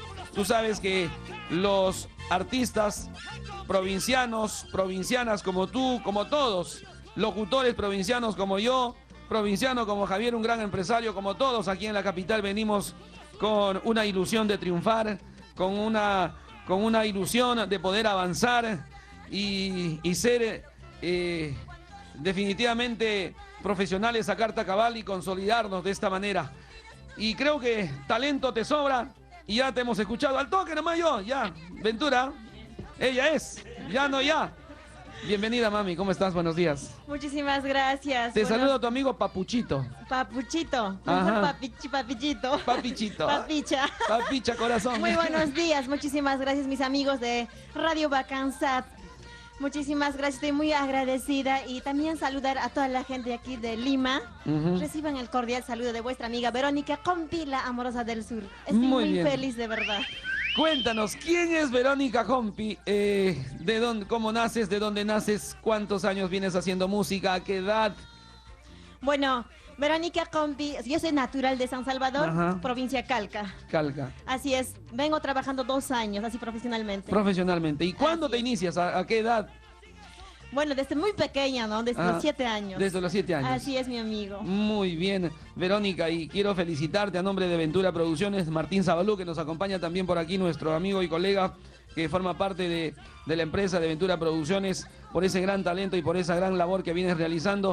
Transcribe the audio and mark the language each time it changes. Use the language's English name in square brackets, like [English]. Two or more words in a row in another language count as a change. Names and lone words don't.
[Spanish] Tú sabes que los artistas provincianos, provincianas como tú, como todos locutores provincianos como yo, provinciano como Javier, un gran empresario como todos aquí en la capital, venimos con una ilusión de triunfar, con una ilusión de poder avanzar y ser definitivamente profesionales a carta cabal y consolidarnos de esta manera. Y creo que talento te sobra y ya te hemos escuchado. Al toque nomás yo, ya. Ventura, ella es, ya no ya. Bienvenida, mami, ¿cómo estás? Buenos días. Muchísimas gracias. Te saluda tu amigo Papuchito. Papuchito. Ajá. Papichito. Papichito. Papicha. Papicha, corazón. Muy buenos días. Muchísimas gracias, mis amigos de Radio Bacansat. Muchísimas gracias. Estoy muy agradecida. Y también saludar a toda la gente de aquí de Lima. Reciban el cordial saludo de vuestra amiga Verónica Compi, la amorosa del sur. Estoy muy bien. feliz, de verdad. Cuéntanos, ¿quién es Verónica Compi? ¿De dónde, cómo naces? ¿De dónde naces? ¿Cuántos años vienes haciendo música? ¿A qué edad? Bueno, Verónica Compi, yo soy natural de San Salvador, Ajá. provincia Calca. Calca. Así es, vengo trabajando 2 años, así profesionalmente. Profesionalmente. ¿Y cuándo Así te es. inicias? ¿A qué edad? Bueno, desde muy pequeña, ¿no? Desde los 7 años. Desde los 7 años. Así es, mi amigo. Muy bien, Verónica, y quiero felicitarte a nombre de Ventura Producciones, Martín Zabalú, que nos acompaña también por aquí, nuestro amigo y colega que forma parte de la empresa de Ventura Producciones, por ese gran talento y por esa gran labor que vienes realizando.